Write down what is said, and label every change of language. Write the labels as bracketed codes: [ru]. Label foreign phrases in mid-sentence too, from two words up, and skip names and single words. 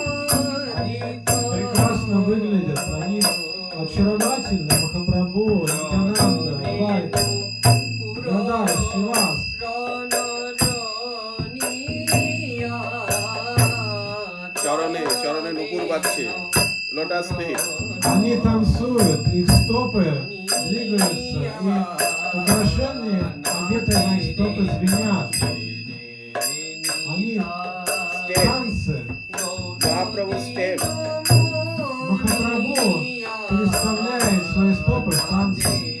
[ru] Прекрасно выглядят. Они очаровательны. Махапрабху, Нитянанда, Адвайта, Гадара, Шивас. [bn] চরণে চরণে নুপুর বাজছে, [en] lotus feet. [ru] Они танцуют, их стопы двигаются, и украшения, одетые на их стопы, звенят. Они танцы. [bn] মহাপ্রভু স্টেপ. [ru] Махапрабху переставляет свои стопы в танце.